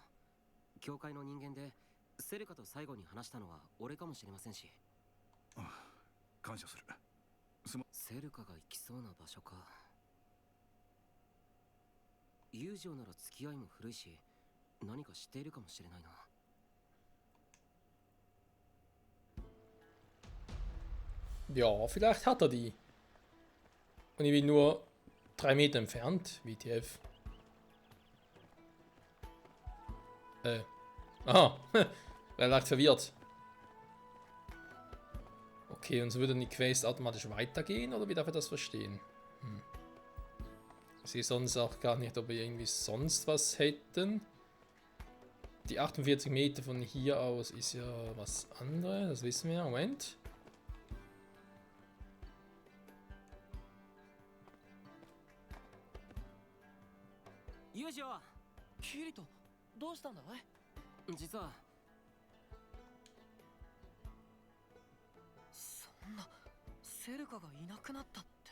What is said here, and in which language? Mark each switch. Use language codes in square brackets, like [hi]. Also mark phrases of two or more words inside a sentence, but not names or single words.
[ja] 教会の人間でセルカと最後に話したのは俺かもしれませんし。ああ、感謝する。セルカが行きそうな場所か。友情なら付き合いも古いし、何か知っているかもしれないな。 [de] Ja, vielleicht hat er die. Und ich bin nur 3 Meter entfernt, WTF. Aha, er lag verwirrt. Okay, und so würde dann die Quest automatisch weitergehen, oder wie darf ich das verstehen? Ich sehe sonst auch gar nicht, ob wir irgendwie sonst was hätten. Die 48 Meter von hier aus ist ja was anderes, das wissen wir. Moment. [ja] 友情、キリト、どうしたんだい？実はそんな、セルカがいなくなったって。